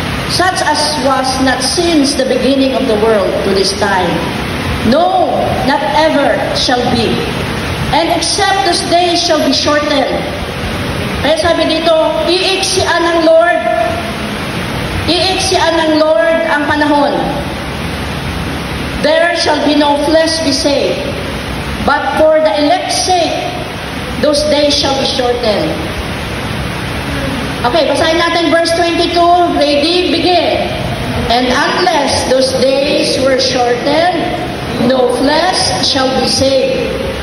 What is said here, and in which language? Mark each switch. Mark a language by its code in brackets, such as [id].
[en] Such as was not since the beginning of the world to this time. No, not ever shall be. And except those days shall be shortened. [tl] Kaya sabi dito, iiksian ng Lord. Iiksian ng Lord ang panahon. [en] There shall be no flesh be saved. But for the elect's sake, those days shall be shortened. [tl] Okay, basahin natin verse 22. [en] Ready, begin. And unless those days were shortened, no flesh shall be saved.